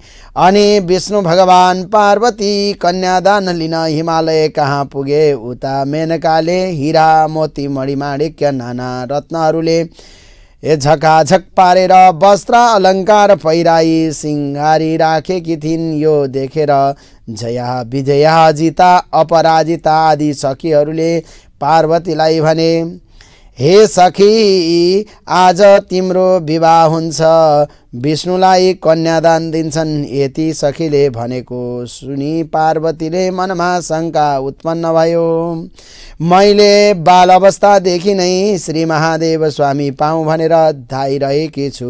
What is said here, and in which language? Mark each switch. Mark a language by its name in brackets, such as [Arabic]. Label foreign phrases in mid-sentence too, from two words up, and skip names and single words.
[Nepali] अनि विष्णु भगवान पार्वती कन्यादान लिन हिमालय कहाँ पुगे। उता मेनकाले हीरा मोती मणिमाणिक्य नाना रत्नहरूले झकाझक पारेर वस्त्र अलङ्कार पहिराई सिंगारी राखेकी थिइन्। यो देखेर जया विजया जिता अपराजिता आदि सखीहरूले पार्वतीलाई भने, हे सखी, आज तिम्रो विवाह हुन्छ। विष्णुलाई कन्यादान दिन्छन्। यति सखीले भनेको सुनि पार्वतीले मनमा शङ्का उत्पन्न भयो। मैले बाल अवस्थादेखि नै श्री महादेव स्वामी पाऊँ भनेर धाइरहेकी छु।